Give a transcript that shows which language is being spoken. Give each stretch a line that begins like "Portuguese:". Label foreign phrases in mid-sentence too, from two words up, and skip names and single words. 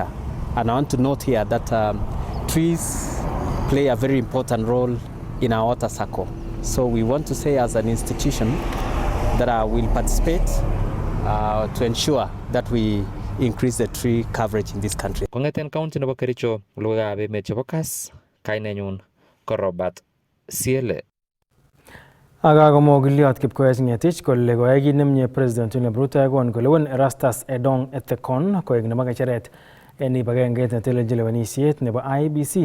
English: And I want to note here that trees play a very important role in our water cycle. So we want to say as an institution that will participate to ensure that we increase the tree coverage in this country.
Kalenjin: Kong'eten county nebo Kericho, logoiwekab emet chebo Kas, kainenyun ko Robert Siele. Akakomwa Giliot Kipkoech Ngetich kole koyai kit nemie President William Ruto kon kolewen Erastus Edong Ethekon koek nebo ng'echeret en kibagengeit netelelchin lewenisiet nebo IEBC.